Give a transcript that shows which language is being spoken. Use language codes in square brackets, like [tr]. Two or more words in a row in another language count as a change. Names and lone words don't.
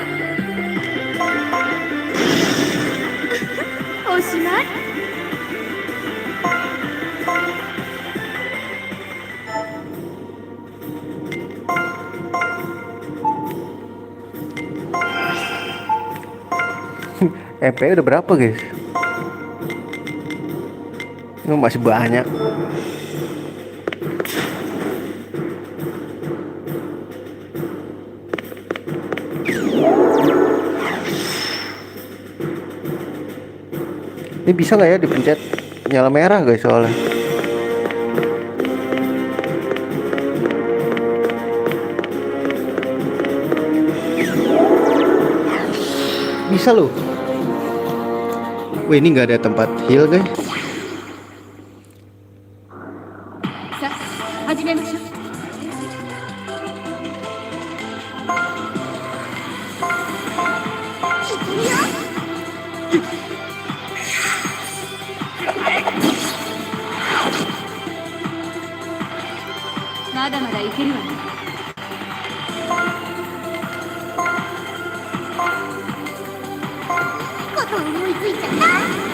[ja] おしまい。 [id] EP udah berapa, guys? Oh, masih banyak. Ini bisa nggak ya dipencet nyala merah, guys, soalnya. Bisa loh. Wah, ini nggak ada tempat heal, guys. [ja] さあ始めましょう。いけるよ。まだまだいけるわね。こと思いついちゃった。